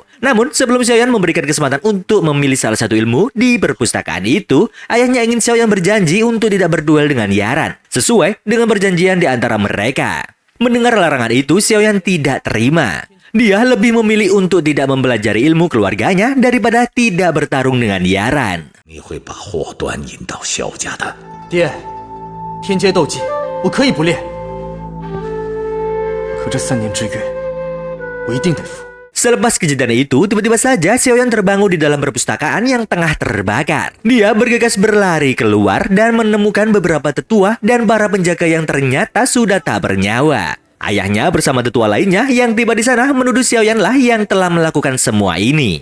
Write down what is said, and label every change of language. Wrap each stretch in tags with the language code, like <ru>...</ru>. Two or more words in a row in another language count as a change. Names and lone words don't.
<id>Namun, sebelum Xiaoyan memberikan kesempatan untuk memilih salah satu ilmu di perpustakaan itu, ayahnya ingin Xiaoyan berjanji untuk tidak berduel dengan Yaran, sesuai dengan perjanjian di antara mereka. Mendengar larangan itu, Xiaoyan tidak terima. Dia lebih memilih untuk tidak mempelajari ilmu keluarganya daripada tidak bertarung dengan Yaran.</id> <zh>你会把祸端引到萧家的。爹，天阶斗技我可以不练，可这3年之约，我一定得服。</zh> <id>Selepas kejadian itu, tiba-tiba saja Xiaoyan terbangun di dalam perpustakaan yang tengah terbakar. Dia bergegas berlari keluar dan menemukan beberapa tetua dan para penjaga yang ternyata sudah tak bernyawa. Ayahnya bersama tetua lainnya yang tiba di sana menuduh Xiaoyan lah yang telah melakukan semua ini.</id>